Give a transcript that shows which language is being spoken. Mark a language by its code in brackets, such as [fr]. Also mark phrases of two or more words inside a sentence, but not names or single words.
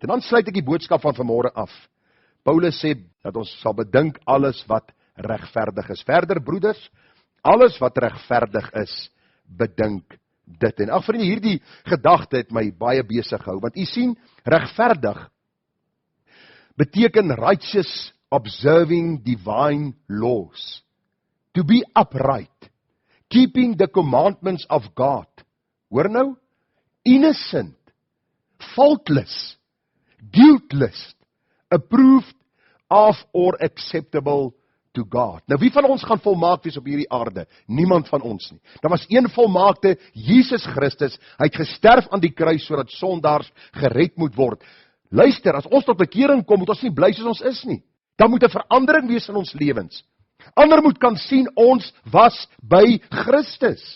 [af] En dan sluit ek die boodskap van vanmôre af. Paulus sê dat ons sal bedink alles wat regverdig is. Verder, broeders, alles wat regverdig is, bedink dit. En ag vriende, hierdie gedagte het my baie besig gehou, want u sien, regverdig beteken [en] righteous, observing divine laws. To be upright, keeping the commandments of God. [af] Hoor nou? [en] Innocent, faultless, guiltless, approved of or acceptable to God. [af] Nou wie van ons gaan volmaak wees op hierdie aarde? Niemand van ons nie. Daar was een volmaakte, Jesus Christus. Hy het gesterf aan die kruis sodat sondaars gered moet word. Luister, as ons tot bekering kom, moet ons nie bly soos ons is nie. Daar moet 'n verandering wees in ons lewens. Ander moet kan sien, ons was by Christus.